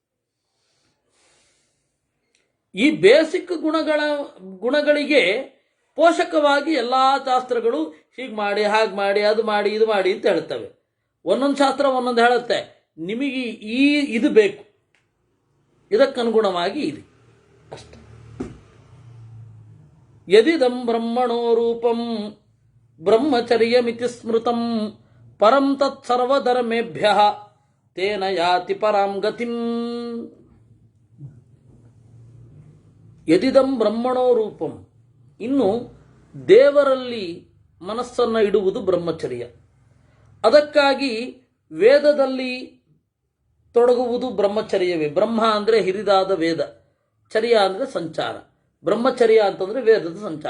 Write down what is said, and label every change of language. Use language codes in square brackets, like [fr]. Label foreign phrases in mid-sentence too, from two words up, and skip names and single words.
[kn] ಈ ಬೇಸಿಕ್ ಗುಣಗಳಿಗೆ ಪೋಷಕವಾಗಿ ಎಲ್ಲಾ ಶಾಸ್ತ್ರಗಳು ಹೀಗೆ ಮಾಡಿ, ಹಾಗೆ ಮಾಡಿ, ಅದು ಮಾಡಿ, ಇದು ಮಾಡಿ ಅಂತ ಹೇಳ್ತವೆ. ಒಂದೊಂದು ಶಾಸ್ತ್ರ ಒಂದೊಂದು ಹೇಳುತ್ತೆ, ನಿಮಗೆ ಇದು ಬೇಕು, ಇದಕ್ಕನುಗುಣವಾಗಿ ಇದೆ ಅಷ್ಟೆ. [sa] ಯದಿದಂ ಬ್ರಹ್ಮಣೋ ರೂಪಂ ಬ್ರಹ್ಮಚರ್ಯಮಿತಿ ಸ್ಮೃತಂ ಪರಂ ತತ್ ಸರ್ವಧರ್ಮೇಭ್ಯಃ ತೇನ ಯಾತಿ ಪರಾಂ ಗತಿಂ. ಯದಿದಂ ಬ್ರಹ್ಮಣೋ ರೂಪಂ, [kn] ಇನ್ನು ದೇವರಲ್ಲಿ ಮನಸ್ಸನ್ನು ಇಡುವುದು ಬ್ರಹ್ಮಚರ್ಯ. ಅದಕ್ಕಾಗಿ ವೇದದಲ್ಲಿ ತೊಡಗುವುದು ಬ್ರಹ್ಮಚರ್ಯವೇ. ಬ್ರಹ್ಮ ಅಂದರೆ ಹಿರಿದಾದ ವೇದ, ಚರ್ಯ ಅಂದರೆ ಸಂಚಾರ. ಬ್ರಹ್ಮಚರ್ಯ ಅಂತಂದ್ರೆ ವೇದದ ಸಂಚಾರ.